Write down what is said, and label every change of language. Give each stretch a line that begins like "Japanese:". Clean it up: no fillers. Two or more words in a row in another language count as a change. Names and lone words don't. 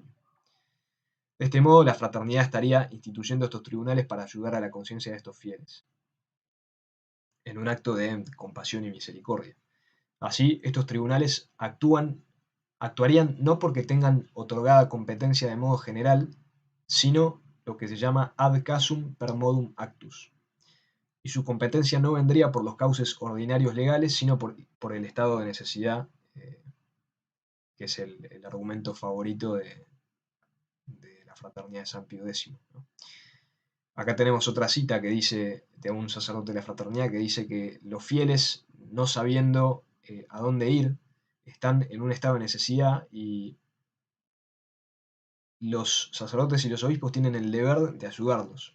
Spanish: De este modo, la fraternidad estaría instituyendo estos tribunales para ayudar a la conciencia de estos fieles, en un acto de compasión y misericordia. Así, estos tribunales actuarían no porque tengan otorgada competencia de modo general, sino lo que se llama
Latin: ad casum per modum actus.
Spanish: Y su competencia no vendría por los cauces ordinarios legales, sino por el estado de necesidad, que es el argumento favorito de la fraternidad de San Pío X, ¿no? Acá tenemos otra cita que dice, de un sacerdote de la fraternidad, que dice que los fieles, no sabiendo a dónde ir, están en un estado de necesidad y los sacerdotes y los obispos tienen el deber de ayudarlos.